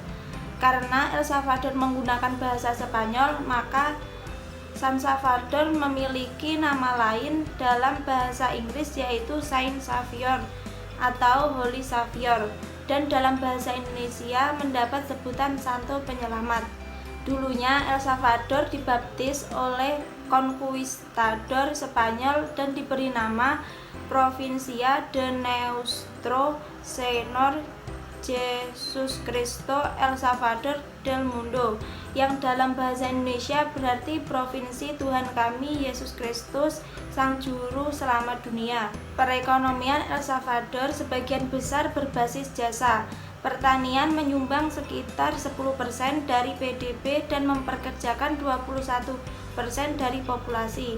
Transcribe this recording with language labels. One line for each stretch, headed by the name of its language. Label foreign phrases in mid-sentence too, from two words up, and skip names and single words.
Indonesian: Karena El Salvador menggunakan bahasa Spanyol, maka San Salvador memiliki nama lain dalam bahasa Inggris, yaitu Saint Xavier atau Holy Xavier, dan dalam bahasa Indonesia mendapat sebutan Santo Penyelamat. Dulunya El Salvador dibaptis oleh konkuistador Spanyol dan diberi nama Provincia de Nuestro Señor Jesucristo El Salvador del Mundo, yang dalam bahasa Indonesia berarti Provinsi Tuhan Kami Yesus Kristus Sang Juru Selamat Dunia. Perekonomian El Salvador sebagian besar berbasis jasa. Pertanian menyumbang sekitar 10% dari PDB dan memperkerjakan 21% dari populasi.